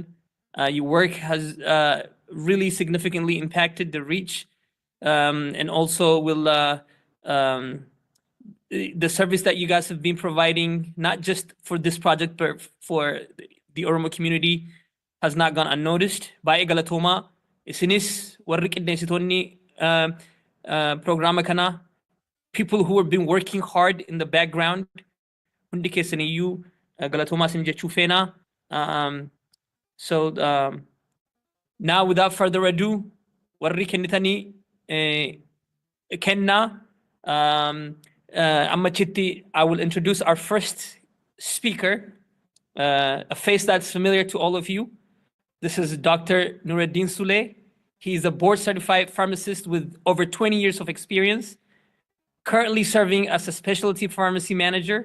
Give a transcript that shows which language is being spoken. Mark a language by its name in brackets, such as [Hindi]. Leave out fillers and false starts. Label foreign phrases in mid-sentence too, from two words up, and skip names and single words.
[English] Your work has really significantly impacted the reach and also will the service that you guys have been providing, not just for this project, but for the Oromo community, has not gone unnoticed. [Oromo] By Galatoma, isinis warri qindeessitoonni programma kana, [English] people who have been working hard in the background, [Oromo] hundi keessaniyyuu Galatoma isin jechuu feena. [English] So now, without further ado, [Oromo] warri kennitanii kenna. Amachitti, [English] I will introduce our first speaker, a face that's familiar to all of you. This is Dr. Nuredin Sule. He's a board-certified pharmacist with over 20 years of experience, currently serving as a specialty pharmacy manager.